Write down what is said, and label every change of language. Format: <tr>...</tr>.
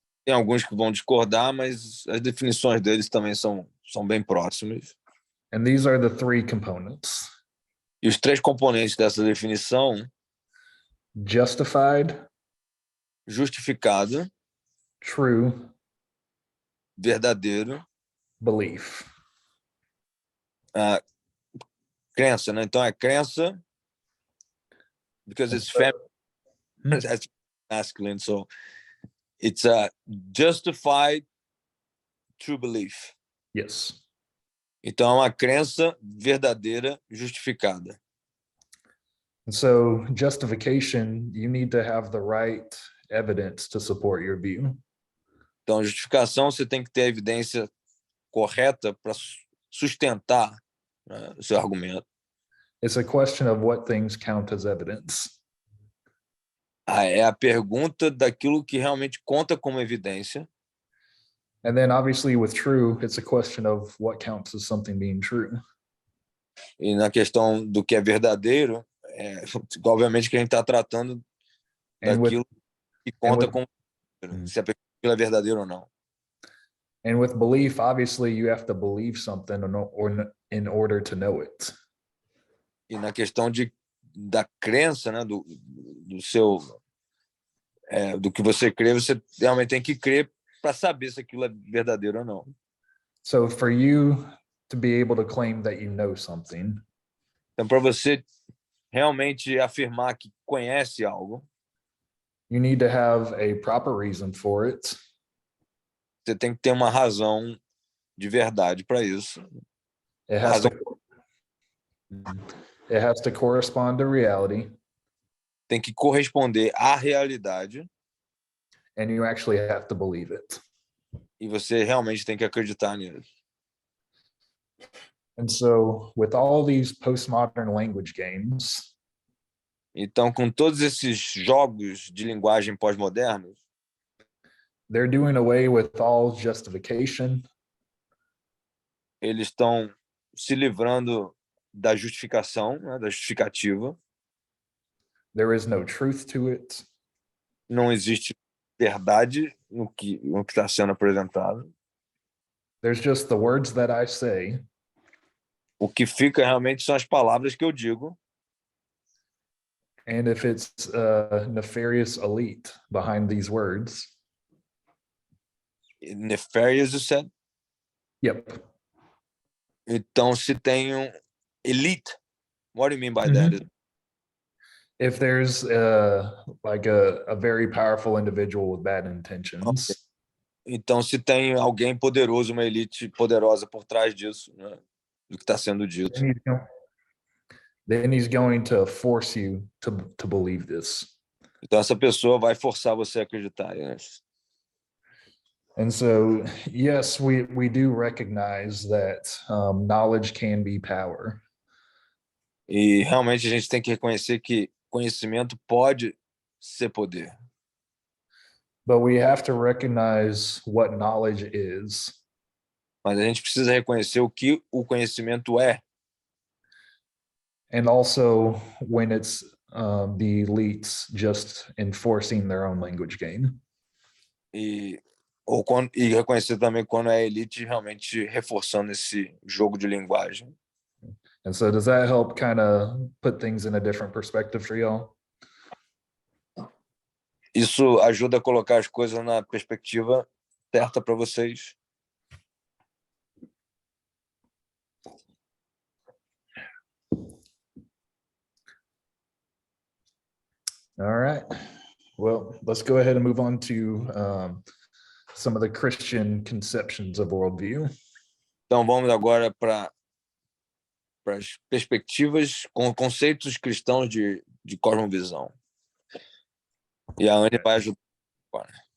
<pt>Tem alguns que vão discordar, mas as definições deles também são bem próximas.</pt> <en>And these are the three components:</en> <pt>E os três componentes dessa definição:</pt> <en>justified,</en> <pt>justificado,</pt> <en>true,</en> <pt>verdadeiro,</pt> <en>belief.</en> <pt>Crença, né? Então é crença,</pt> <en>because it's feminine, that's masculine, so it's a justified true belief. Yes.</en> <pt>Então é uma crença verdadeira, justificada.</pt> <en>And so justification, you need to have the right evidence to support your view.</en> <pt>Então, justificação, você tem que ter a evidência correta para sustentar, né, o seu argumento.</pt> <en>It's a question of what things count as evidence.</en> <pt>É a pergunta daquilo que realmente conta como evidência.</pt> <en>And then obviously with true, it's a question of what counts as something being true.</en> <pt>E na questão do que é verdadeiro, obviamente que a gente está tratando daquilo que conta como se aquilo é verdadeiro ou não.</pt> <en>And with belief, obviously you have to believe something in order to know it.</en> <pt>E na questão da crença, né, do seu do que você crê, você realmente tem que crer para saber se aquilo é verdadeiro ou não.</pt> <en>So for you to be able to claim that you know something,</en> <pt>então para você realmente afirmar que conhece algo,</pt> <en>you need to have a proper reason for it.</en> <pt>Você tem que ter uma razão de verdade para isso.</pt> <en>It has to correspond to reality.</en> <pt>Tem que corresponder à realidade.</pt> <en>And you actually have to believe it.</en> <pt>E você realmente tem que acreditar nisso.</pt> <en>And so, with all these postmodern language games,</en> <pt>então, com todos esses jogos de linguagem pós-modernos,</pt> <en>they're doing away with all justification.</en> <pt>Eles estão se livrando da justificação, né, da justificativa.</pt> <en>There is no truth to it.</en> <pt>Não existe verdade no que está sendo apresentado.</pt> <en>There's just the words that I say.</en> <pt>O que fica realmente são as palavras que eu digo.</pt> <en>And if it's a nefarious elite behind these words. Nefarious, you said? Yep.</en> <pt>Então, se tem elite,</pt> <en>what do you mean by that? If there's like a very powerful individual with bad intentions. Okay.</en> <pt>Então, se tem alguém poderoso, uma elite poderosa por trás disso, né, do que está sendo dito.</pt> <en>Then he's going to force you to believe this.</en> <pt>Então, essa pessoa vai forçar você a acreditar nisso.</pt> <en>And so, yes, we do recognize that knowledge can be power.</en> <pt>E realmente a gente tem que reconhecer que conhecimento pode ser poder.</pt> <en>But we have to recognize what knowledge is.</en> <pt>Mas a gente precisa reconhecer o que o conhecimento é.</pt> <en>And also when it's the elites just enforcing their own language game.</en> <pt>E reconhecer também quando é a elite realmente reforçando esse jogo de linguagem.</pt> <en>And so does that help kind of put things in a different perspective for y'all?</en> <pt>Isso ajuda a colocar as coisas na perspectiva certa para vocês.</pt> <en>All right. Well, let's go ahead and move on to some of the Christian conceptions of worldview.</en> <pt>Então vamos agora para as perspectivas com conceitos cristãos de cosmovisão. E a Anne vai ajudar agora.</pt>